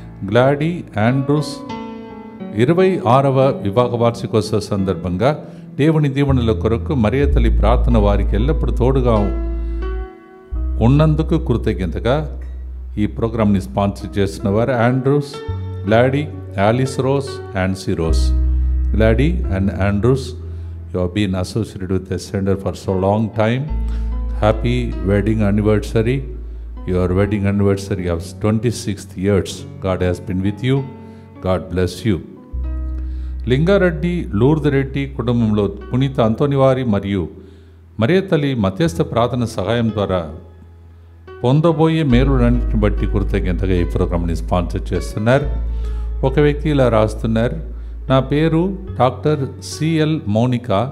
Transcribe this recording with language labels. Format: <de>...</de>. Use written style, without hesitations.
<te>Gladys Andrews 26వ వివాహ వార్షికోత్సవ సందర్భంగా దేవుని దీవెనల కొరకు మరియ తల్లి ప్రార్థన వారికి ఎల్లప్పుడూ తోడుగా ఉన్నందుకు కృతజ్ఞతగా ఈ ప్రోగ్రామ్ని స్పాన్సర్ చేస్తున్న వారు Andrews, Gladys, Alice rose, ఆన్సీ rose.</te> <en>Gladdy and Andrews, you have been associated with the center for so long time. Happy wedding anniversary. Your wedding anniversary of 26th years. God has been with you. God bless you.</en> <te>Lingareddy, లూర్దరెడ్డి కుటుంబంలో పునీత అంతోనివారి మరియు మరియ తల్లి మధ్యస్థ ప్రార్థన సహాయం ద్వారా పొందబోయే మేలులన్నింటిని బట్టి కృతజ్ఞతగా ఈ ప్రోగ్రామ్ని స్పాన్సర్ చేస్తున్నారు. ఒక వ్యక్తి ఇలా రాస్తున్నారు: నా పేరు డాక్టర్ సిఎల్ మౌనిక.</te>